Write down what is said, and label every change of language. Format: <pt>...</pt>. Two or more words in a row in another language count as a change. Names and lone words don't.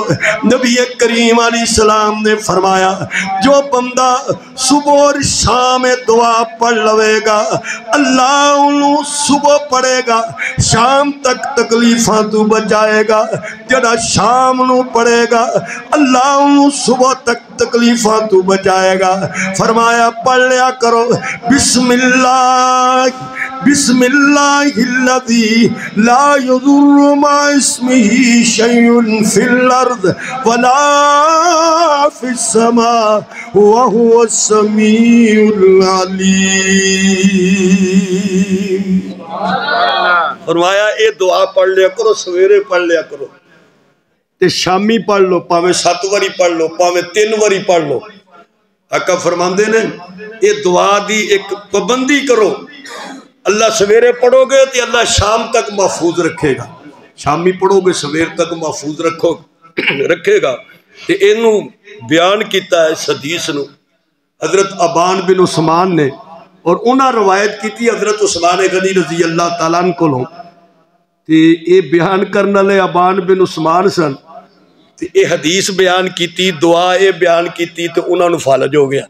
<pa>نبی کریم علیہ السلام نے فرمایا جو بندہ صبح اور شام دعا پڑھ لوے گا، اللہ انہوں صبح پڑھے گا شام تک تکلیفاں تو بچائے گا، جڑا شام نو پڑھے گا اللہ انہوں صبح تک تکلیفاں تو بچائے گا۔ فرمایا پڑھ لیا کرو</pa> <ar>بسم اللہ بسم اللہ الذی لا یضر مع اسمہ شیء فی الارض ولا فی السماء وہو السمیع العلیم۔</ar> <pa>فرمایا اے دعا پڑھ لیا کرو، سویرے پڑھ لیا کرو تے شامی پڑھ لو، پاویں 7 واری پڑھ لو، پاویں 3 واری پڑھ لو۔ آقا فرماندے نے اے دعا دی ایک پابندی کرو، اللہ سویرے پڑھو گے تو اللہ شام تک محفوظ رکھے گا، شامی پڑھو گے سویر تک محفوظ رکھے گا۔ تے اینو بیان کیتا ہے اس حدیث نو حضرت ابان بن عثمان نے، اور انہاں روایت کی تھی حضرت عثمان غنی</pa> <ar>رضی اللہ تعالیٰ عنہ</ar> <pa>کو لوں تے اے بیان کرنا لے ابان بن عثمان سن تے اے حدیث بیان کی تھی، دعا اے بیان کی تھی تو انہاں نو فالج ہو گیا۔</pa>